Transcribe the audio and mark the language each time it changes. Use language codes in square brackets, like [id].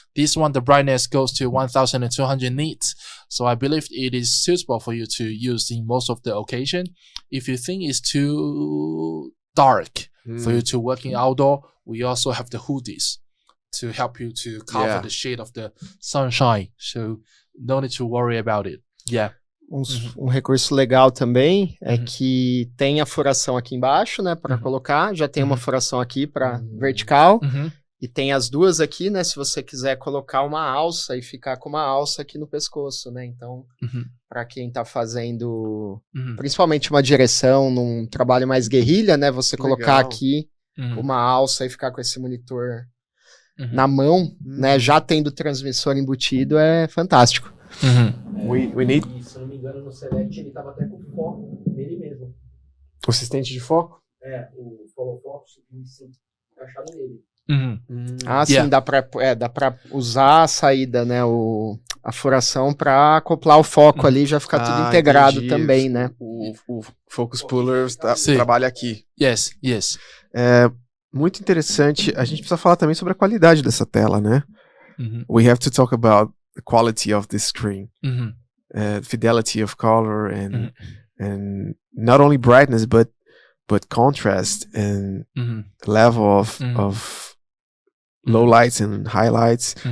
[en] This one, the brightness goes to 1200 nits. So I believe it is suitable for you to use in most of the occasion. If you think it's too dark for you to work in outdoor, we also have the hoodies to help you to cover the shade of the sunshine. So no need to worry about it. Yeah. [pt] Recurso legal também é que tem a furação aqui embaixo, né, para colocar, já tem uma furação aqui para vertical, e tem as duas aqui, né, se você quiser colocar uma alça e ficar com uma alça aqui no pescoço, né, então, para quem tá fazendo, principalmente uma direção num trabalho mais guerrilha, né, você colocar aqui uma alça e ficar com esse monitor na mão, né, já tendo transmissor embutido, é fantástico. [en] We need... [pt] E, se não me engano, no Select ele tava até com foco nele mesmo. O assistente de foco? É, o follow focus encaixado nele. [en] Yeah. [pt] Sim, dá pra usar a saída, né, a furação pra acoplar o foco ali, já ficar tudo integrado também, né? O Focus Puller trabalha aqui. [en] Yes. [pt] Muito interessante. A gente precisa falar também sobre a qualidade dessa tela, né? [en] We have to talk about the quality of this screen, fidelity of color, and not only brightness but contrast and level of low lights and highlights.